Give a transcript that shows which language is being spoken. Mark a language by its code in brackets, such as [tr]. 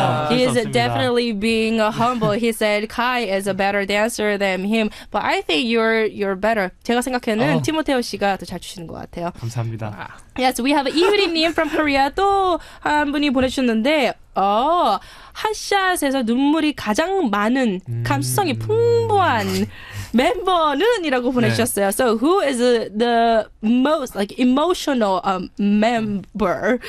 [en] He is definitely being humble. He said Kai is a better dancer than him, but I think you're better. [ko] 제가 생각에는 티모테오 씨가 더 잘 추시는 것 같아요. 감사합니다. [en] Yes, we have [ko] 이유리님 [en] from Korea [ko] 또 한 분이 보내주셨는데, 핫샷에서 눈물이 가장 많은 감수성이 풍부한 멤버는 이라고 보내주셨어요. [en] So who is the most like emotional member?